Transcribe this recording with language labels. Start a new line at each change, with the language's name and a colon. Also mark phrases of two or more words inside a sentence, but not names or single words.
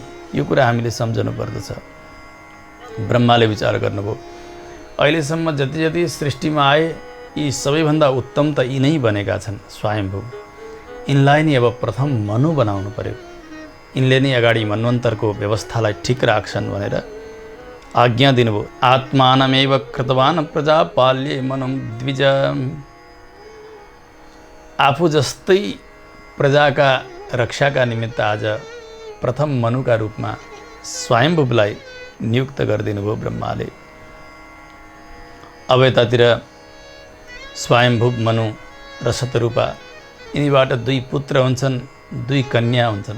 Nepali: यो कुरा हामीले सम्झनु पर्दछ। ब्रह्माले विचार गर्नुभयो, अहिलेसम्म जति जति सृष्टिमा आए यी सबैभन्दा उत्तम त यी नै बनेका छन् स्वयम्भू। यिनलाई नै अब प्रथम मनु बनाउनु पर्यो, यिनले नै अगाडि मन्वन्तरको व्यवस्थालाई ठिक राख्छन् भनेर आज्ञा दिनुभयो।
Sanskrit: आत्मानमेव कृतवान् प्रजापाल्ये मनुं द्विज।
Nepali: आफू जस्तै प्रजाका रक्षाका निमित्त आज प्रथम मनुका रूपमा स्वयम्भूलाई नियुक्त गरिदिनु भयो ब्रह्माले। अब यतातिर स्वयम्भू मनु र शतरूपा यिनीबाट 2 पुत्र हुन्छन्, 2 कन्या हुन्छन्।